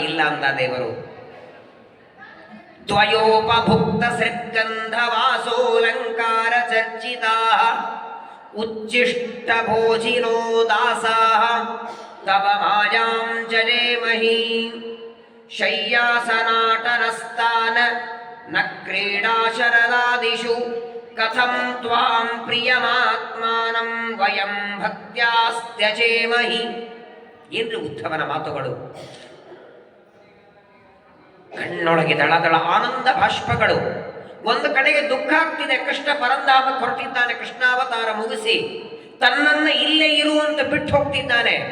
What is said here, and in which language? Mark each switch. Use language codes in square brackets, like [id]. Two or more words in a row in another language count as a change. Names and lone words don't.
[kn] ಇಲ್ಲ ಅಂದ ದೇವರು. [sa] ದ್ವಯೋಪಭುಕ್ತ ಸೃದ್ಗಂಧ ವಾಸೋಲಂಕಾರ ಚರ್ಚಿತಾ ಉಚ್ಚಿಷ್ಟ ಭೋಜಿನೋ ದಾಸಾಃ ತವ ಮಾಯಾಂ ಜನೇಮಹಿ ಶಯ್ಯಾಸನಾಟನಸ್ತಾನ ನ ಕ್ರೀಡಾ ಶರದಾದಿಷು ಕಥಂ ತ್ವಾಂ ಪ್ರಿಯಮಾತ್ಮಾನಂ ವಯಂ ಭಕ್ತ್ಯಾಸ್ತ್ಯಜೇಮಹಿ. [kn] ಏನ್ರಿ ಉದ್ಧವನ ಮಾತುಗಳು! ಕಣ್ಣೊಳಗೆ ದಳದಳ ಆನಂದ ಭಾಷ್ಪಗಳು. ಒಂದು ಕಡೆಗೆ ದುಃಖ ಆಗ್ತಿದೆ, ಕೃಷ್ಣ ಪರಂಧಾಮಕ್ಕೆ ಹೊರಟಿದ್ದಾನೆ, ಕೃಷ್ಣಾವತಾರ ಮುಗಿಸಿ ತನ್ನನ್ನು ಇಲ್ಲೇ ಇರುವಂತ ಬಿಟ್ಟು ಹೋಗ್ತಿದ್ದಾನೆ.